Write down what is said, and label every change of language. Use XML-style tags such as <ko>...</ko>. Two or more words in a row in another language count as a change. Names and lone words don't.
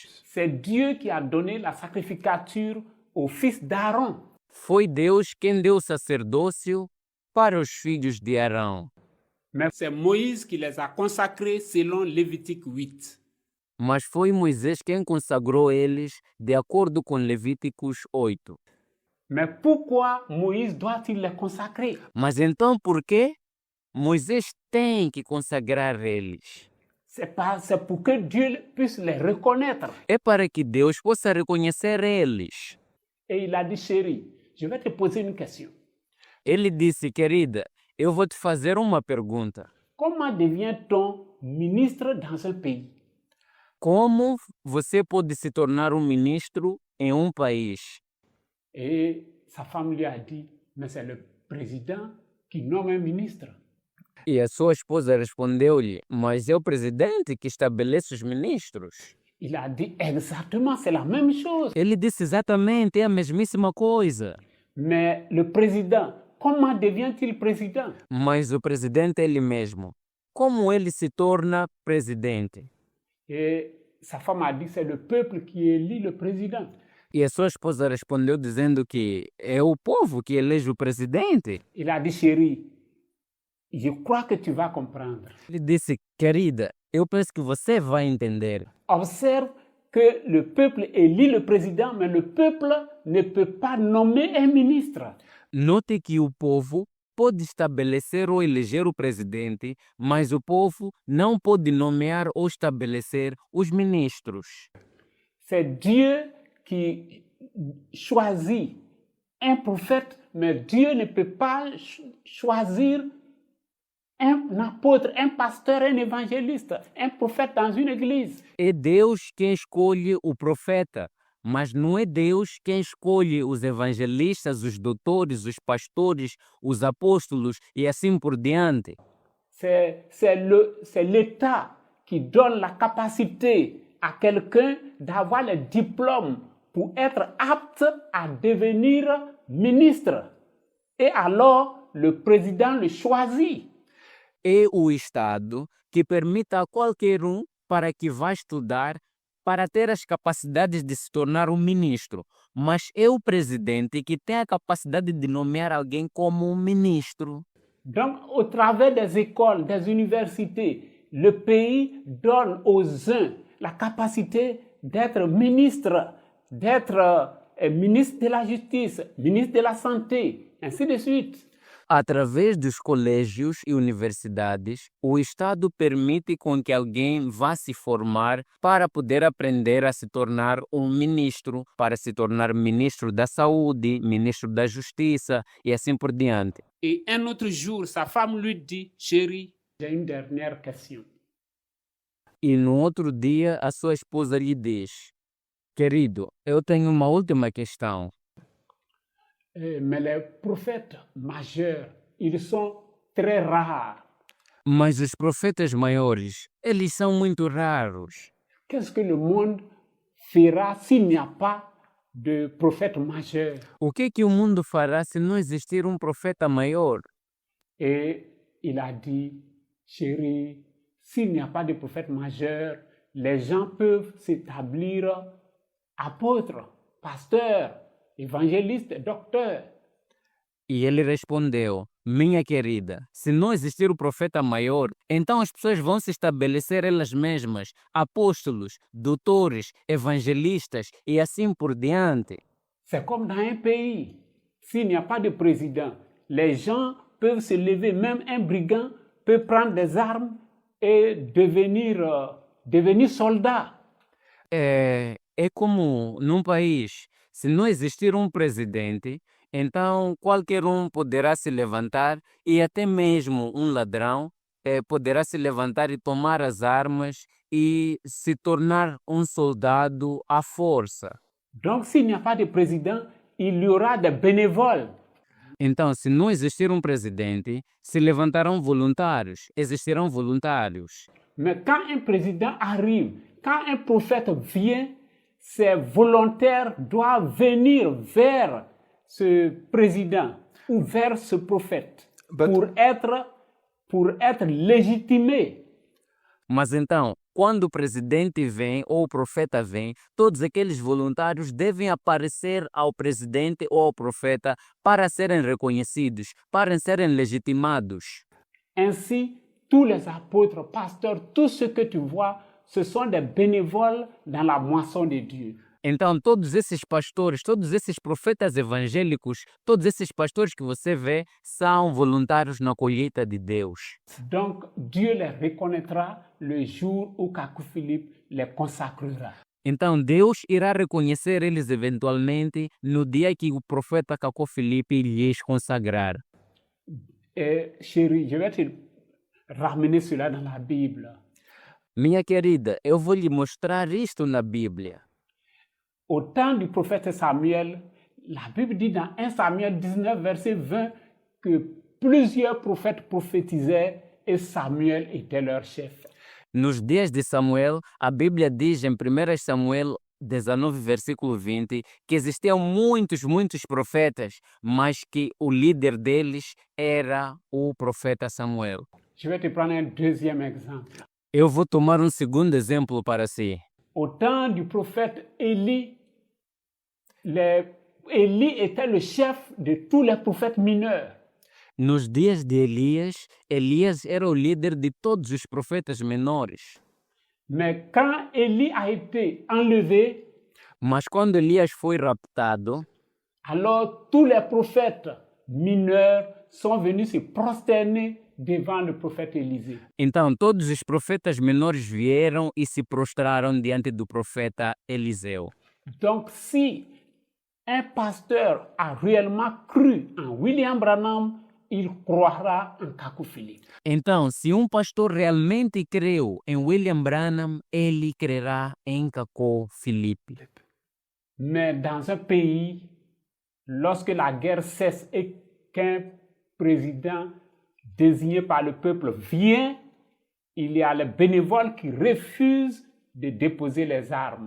<fr>C'est Dieu qui a donné la sacrificature au fils d'Aaron.</fr> <pt>Foi Deus quem deu o sacerdócio para os filhos de Arão.</pt> <fr>Mais c'est Moïse qui les a consacrés selon Lévitique 8.</fr> <pt>Mas foi Moisés quem consagrou eles de acordo com Levíticos 8.</pt> <fr>Mais pourquoi Moïse doit-il les consacrer?</fr> <pt>Mas então por que Moisés tem que consagrar eles?</pt> <fr>C'est pour que Dieu puisse les reconnaître.</fr> <pt>É para que Deus possa reconhecer eles.</pt> <fr>Et il a dit, chérie, je vais te poser une question.</fr> <pt>Ele disse, querida, eu vou te fazer uma pergunta.</pt> <fr>Comment devient-on ministre dans un pays?</fr> <pt>Como você pode se tornar um ministro em um país?</pt> <fr>Et sa femme lui a dit, mais c'est le président qui nomme un ministre.</fr> <pt>E a sua esposa respondeu-lhe, mas é o presidente que estabelece os ministros.</pt> <fr>Il a dit, exactement, c'est la même chose.</fr> <pt>Ele disse exatamente, é a mesmíssima coisa.</pt> <fr>Mais le président, comment devient-il président?</fr> <pt>Mas o presidente é ele mesmo. Como ele se torna presidente?</pt> <fr>Et sa femme a dit, c'est le peuple qui élit le président.</fr> <pt>E a sua esposa respondeu dizendo que é o povo que elege o presidente.</pt> <fr>Il a dit, chérie, je crois que tu vas comprendre.</fr> <pt>Ele disse, querida, eu penso que você vai entender.</pt> <fr>Observe que le peuple élit le président, mais le peuple ne peut pas nommer un ministre.</fr> <pt>Note que o povo pode estabelecer ou eleger o presidente, mas o povo não pode nomear ou estabelecer os ministros.</pt> <fr>C'est Dieu qui choisit un prophète, mais Dieu ne peut pas choisir un apôtre, un pasteur, un évangéliste, un prophète dans une église.</fr> <pt>É Deus quem escolhe o profeta, mas não é Deus quem escolhe os evangelistas, os doutores, os pastores, os apóstolos e assim por diante.</pt> <fr>C'est l'État qui donne la capacité à quelqu'un d'avoir le diplôme pour être apte à devenir ministre. Et alors, le président le choisit.</fr> <pt>É o Estado que permite a qualquer um para que vá estudar para ter as capacidades de se tornar um ministro, mas é o presidente que tem a capacidade de nomear alguém como um ministro.</pt> <fr>Donc, au travers des écoles, des universités, le pays donne aux uns la capacité d'être ministre, d'être ministre de la justice, ministre de la santé, ainsi de suite.</fr> <pt>Através dos colégios e universidades, o Estado permite com que alguém vá se formar para poder aprender a se tornar um ministro, para se tornar ministro da saúde, ministro da justiça e assim por diante.</pt> <fr>Et un autre jour, sa femme lui dit, chérie, j'ai une dernière question.</fr> <pt>E no outro dia, a sua esposa lhe diz, querido, eu tenho uma última questão.</pt> <fr>Mais les prophètes majeurs, ils sont très rares.</fr> <pt>Mas os profetas maiores, eles são muito raros.</pt> <fr>Qu'est-ce que le monde fera s'il n'y a pas de prophète majeur?</fr> <pt>O que o mundo fará se não existir um profeta maior?</pt> <fr>Et il a dit, chérie, s'il n'y a pas de prophète majeur, les gens peuvent s'établir apôtres, pasteurs, évangélistes, docteurs.</fr> <pt>E ele respondeu, minha querida, se não existir o profeta maior, então as pessoas vão se estabelecer elas mesmas, apóstolos, doutores, evangelistas e assim por diante.</pt> <fr>C'est comme dans un pays. S'il n'y a pas de président, les gens peuvent se lever, même un brigand peut prendre des armes et devenir soldat.</fr> <pt>É como num país, se não existir um presidente, então qualquer um poderá se levantar e até mesmo um ladrão poderá se levantar e tomar as armas e se tornar um soldado à força.</pt> <fr>Donc s'il n'y a pas de président, il y aura des bénévoles.</fr> <pt>Então, se não existir um presidente, se levantarão voluntários, existirão voluntários.</pt> <fr>Mais quand un président arrive, quand un prophète vient, ces volontaires doivent venir vers ce président ou vers ce prophète pour être légitimés.</fr> <pt>Mas então, quando o presidente vem ou o profeta vem, todos aqueles voluntários devem aparecer ao presidente ou ao profeta para serem reconhecidos, para serem legitimados.</pt> <fr>Ainsi, tous les apôtres, pasteurs, tout ce que tu vois, ce sont des bénévoles dans la moisson de Dieu.</fr> <pt>Então, todos esses pastores, todos esses profetas evangélicos, todos esses pastores que você vê são voluntários na colheita de Deus.</pt> <fr>Donc, Dieu les reconnaîtra le jour où Kakou Philippe les consacrera.</fr> <pt>Então, Deus irá reconhecer eles eventualmente no dia que o profeta Kakou Philippe lhes consagrar.</pt> <fr>Et chérie, je vais te ramener cela dans la Bible.</fr> <pt>Minha querida, eu vou lhe mostrar isto na Bíblia.</pt> <fr>Au temps du prophète Samuel, la Bible dit dans 1 Samuel 19, verset 20, que plusieurs prophètes prophétisaient et Samuel était leur chef.</fr> <pt>Nos dias de Samuel, a Bíblia diz em 1 Samuel 19, versículo 20, que existiam muitos profetas, mas que o líder deles era o profeta Samuel.</pt> <fr>Je vais te prendre un deuxième exemple.</fr> <pt>Eu vou tomar um segundo exemplo para si.</pt> <fr>Au temps du prophète Élie, Élie était le chef de tous les prophètes mineurs.</fr> <pt>Nos dias de Elias, Elias era o líder de todos os profetas menores.</pt> <fr>Mais quand Élie a été enlevé,</fr> <pt>Mas quando Elias foi raptado,</pt> <fr>alors tous les prophètes mineurs sont venus se prosterner devant le prophète Élisée.</fr> <pt>então todos os profetas menores vieram e se prostraram diante do profeta Eliseu.</pt> <fr>Donc, si un pasteur a réellement cru en William Branham, il croira en Kakou Philippe.</fr> <pt>Então, se um pastor realmente creu em William Branham, ele crerá em Kakou Philippe.</pt> <fr>Mais dans un pays, lorsque la guerre cesse et qu'un président désigné par le peuple vient, il y a les bénévoles qui refusent de déposer les armes.</fr>